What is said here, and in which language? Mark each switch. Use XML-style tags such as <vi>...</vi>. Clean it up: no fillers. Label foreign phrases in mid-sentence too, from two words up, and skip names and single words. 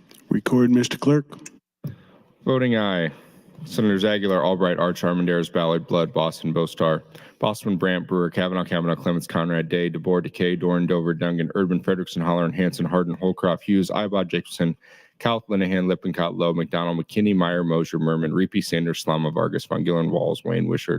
<en>Record, Mr. Clerk. Voting aye. Senators Aguilar, Albright, Arch, Armendariz, Ballard, Blood, Boston, Bostar, Boston, Brandt, Brewer, Kavanaugh, Clements, Conrad, Day, DeBoer, Decay, Doran, Dover, Dungan, Erdman, Frederickson, Holler, Hanson, Hardin, Holcroft, Hughes, Ibod, Jacobson, Cowell, Linehan, Lippincott, Lowe, McDonald, McKinney, Meyer, Mosier, Merman, Reapy, Sanders, Slama, Vargas, Von Gillen, Walls, Wayne, Wishart.</en>